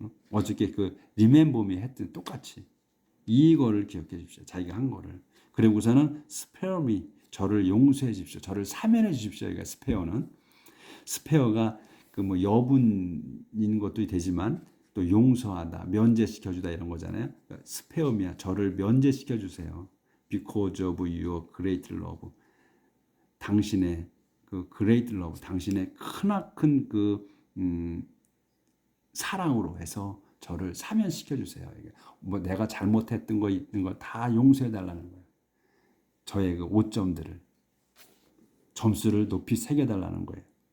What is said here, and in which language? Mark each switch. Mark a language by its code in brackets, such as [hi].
[ko] 어저께 그 리멤버미 했던 똑같이 이거를 기억해 주십시오. 자기가 한 거를. 그리고서는 스페어미 저를 용서해 주십시오. 저를 사면해 주십시오. 그러니까 스페어가 그 뭐 여분인 것도 되지만 또 용서하다, 면제시켜 주다 이런 거잖아요. 그러니까 스페어미야. 저를 면제시켜 주세요. [en] Because of your great love. [ko] 당신의 그 [en] great love, [ko] 당신의 크나큰 그 사랑으로 해서 저를 사면시켜 주세요. 이게 뭐 내가 잘못했던 거 있는 거 다 용서해 달라는 거예요. 저의 그 오점들을 점수를 높이 새겨 달라는 거예요.